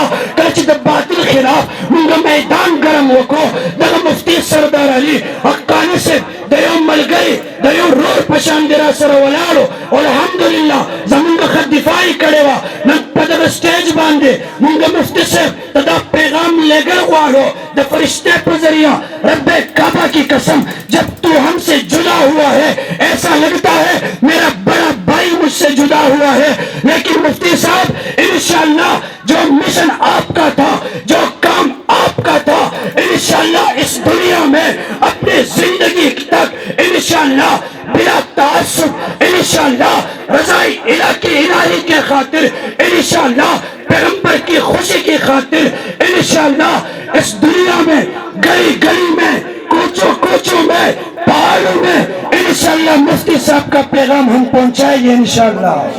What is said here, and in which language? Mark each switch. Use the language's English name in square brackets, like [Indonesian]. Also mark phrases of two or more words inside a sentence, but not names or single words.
[Pashto] کله چې د باطل خلاف موږ میدان ګرم وکړو، دغه مفتی سردار علي حقانی صاحب د یو ملګري د یو رور په شان دی را سره ولاړو. الحمدلله زمونږ ښه دفاع یې کړې وه. نن په دغه سټیج باندې موږ مفتی صاحب ته دا پیغام لېږل غواړو د فرشتے په ذریعہ. [Urdu] رب کعبہ کی قسم، جب تو ہم سے جدا ہوا ہے ایسا لگتا ہے میرا بڑا بھائی مجھ سے جدا ہوا ہے. لیکن مفتی صاحب انشاءاللہ جو مشن آپ کا تھا، جو کام آپ کا تھا، انشاءاللہ اس دنیا میں اپنی زندگی تک انشاءاللہ بلا تعصب، انشاءاللہ رضائی الہی کے خاطر، انشاءاللہ پیغمبر کی خوشی کی خاطر، انشاءاللہ اس دنیا میں گلی گلی میں کوچوں کوچوں میں پہاڑوں میں انشاءاللہ مفتی صاحب کا پیغام ہم پہنچائیں گے انشاءاللہ.